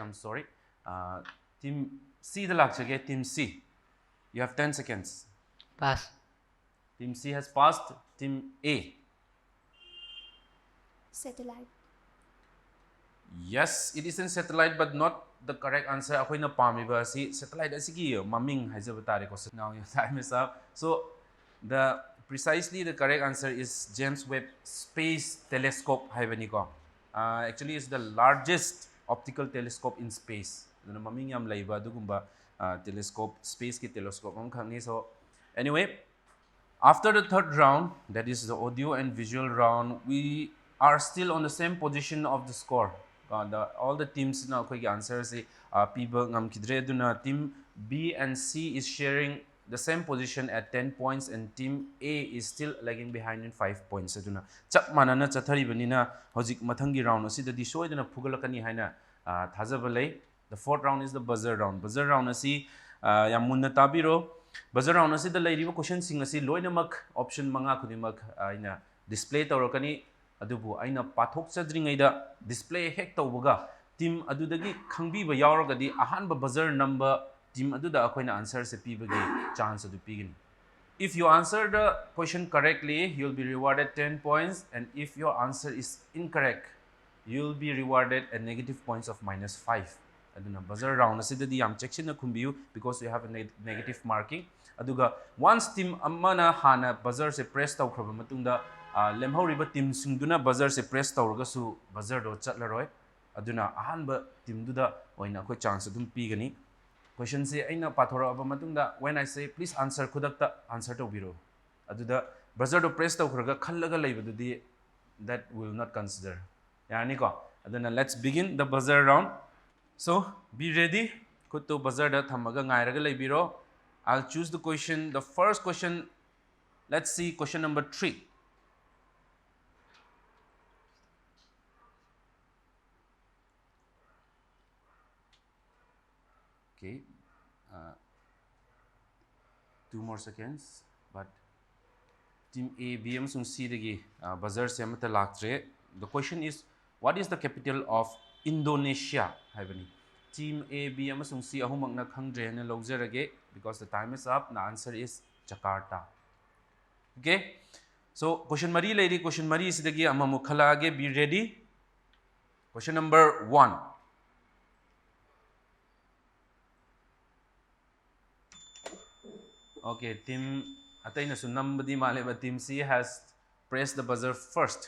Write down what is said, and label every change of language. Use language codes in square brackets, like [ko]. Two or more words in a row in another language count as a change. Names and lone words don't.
[en] I'm sorry. Team C, the lakchage. Team C, you have 10 seconds. Pass. Team C has passed. Team A. Satellite. Yes, it is in satellite, but not the correct answer. [mni] Akoina pamiba si satellite asigi maming haizabatare ko. [en] Now your time is up. So precisely the correct answer is James Webb Space Telescope [mni] haibani ko. [en] Actually, it's the largest optical telescope in space. [mni] Maming yam laiba dugumba telescope, space ki telescope ang khangni. [en] So anyway, after the third round, that is the audio and visual round, we are still on the same position of the score. All the teams now quick answers people team B and C is sharing the same position at 10 points, and team A is still lagging behind in 5 points. [mni] Aduna chap manana chatharibanina hojik mathangi round asidadi soidana phugalakani haina thajabalai. [en] The fourth round is the buzzer round. Buzzer round [mni] asi yamunna tabiro. [en] Buzzer round [mni] asi the lairiba question sing asi loinamak option manga khudimak aina display tawrakani. Adubu aina pathok chadringaida display hek tawbaga team adudagi khangbiba yauragadi ahanba buzzer number team aduda akoina answer se pibagi chance adu pigini. [en] If you answer the question correctly, you'll be rewarded 10 points, and if your answer is incorrect, you'll be rewarded a negative points of -5. [mni] Aduna [en] buzzer round [mni] asidadi yam checksina khumbiyu [en] because you have a negative marking. [mni] Aduga once team amana hana buzzer se press tawkhaba matungda lemhoriba team singduna buzzer se press tawragasu buzzer do chatlaroi. Aduna ahanba team duda oina khoi chance adum pigani. Question se aina pathora aba matungda [en] when I say please answer [mni] khudakta answer to biro. Aduda buzzer do press tawkhraga khallaga leibadudi [en] that will not consider. [mni] Yani ko. [en] Aduna let's begin the buzzer round. So be ready. [mni] Kutu buzzer da thamaga ngairaga leibiro. [en] I'll choose the question. The first question, let's see question number 3. Okay, 2 more seconds, but team A, B, and C [mni] degi buzzer se amata laktre. [en] The question is, what is the capital of Indonesia? Team A, B, and C [mni] ahumang na khangdre na logzerage [en] because the time is up. The answer is Jakarta. Okay, so [mni] question mari lady, question mari is degi amamukhala age. [en] Be ready. Question number 1. Okay, team [mni] Atayna Sunambadi Maleba, [en] team C has pressed the buzzer first.